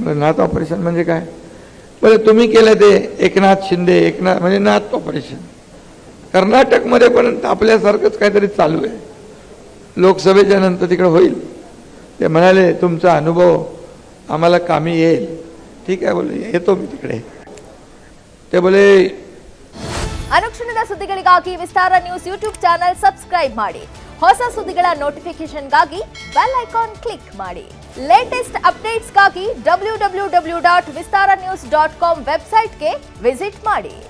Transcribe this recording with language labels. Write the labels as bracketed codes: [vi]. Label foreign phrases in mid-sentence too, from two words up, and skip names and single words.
[mr] म्हणजे नात ऑपरेशन म्हणजे काय? बोले तुम्ही केलं ते एकनाथ शिंदे, एकनाथ म्हणजे नात ऑपरेशन. कर्नाटकमध्ये पण आपल्यासारखंच काहीतरी चालू आहे. लोकसभेच्या नंतर तिकडे होईल. ते म्हणाले तुमचा अनुभव आम्हाला कामी येईल. ठीक आहे बोले, येतो मी तिकडे. ते बोले [kn] ಅನುಕ್ಷಣದ ಸುದ್ದಿಗಳಿಗಾಗಿ ವಿಸ್ತಾರ ನ್ಯೂಸ್ ಯೂಟ್ಯೂಬ್ ಚಾನೆಲ್ ಸಬ್ಸ್ಕ್ರೈಬ್ ಮಾಡಿ. ಹೊಸ ಸುದ್ದಿಗಳ ನೋಟಿಫಿಕೇಶನ್ಗಾಗಿ ಬೆಲ್ ಐಕಾನ್ ಕ್ಲಿಕ್ ಮಾಡಿ. ಲೇಟೆಸ್ಟ್ ಅಪ್ಡೇಟ್ಸ್ಗಾಗಿ www.vistaranews.com ವೆಬ್ಸೈಟ್ಗೆ ವಿಸಿಟ್ ಮಾಡಿ.